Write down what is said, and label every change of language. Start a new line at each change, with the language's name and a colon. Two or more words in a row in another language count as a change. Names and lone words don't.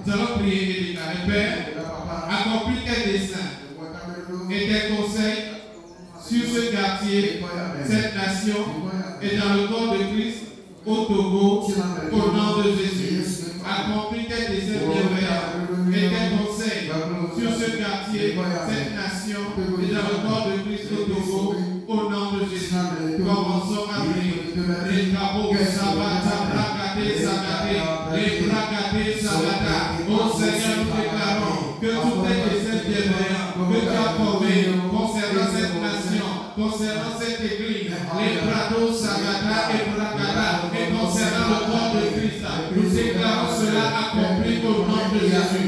French: Nous allons prier et déclarer: Père, accomplis tes desseins et tes conseils sur ce quartier, cette nation et dans le corps de Christ au Togo, au nom de Jésus. Accomplis tes desseins bienveillants et tes conseils sur ce quartier, cette nation et dans le corps de Christ au Togo, au nom de Jésus. Commençons à prier. Les cabos, sabata, bracate, sagate, les bracate, sagata. Oh Seigneur, nous déclarons que tous tes desseins bienveillants que tu as formés concernant cette nation, concernant cette église, les prados, sagata et bracata, et concernant le corps de Christ, nous déclarons cela accompli au nom de Jésus.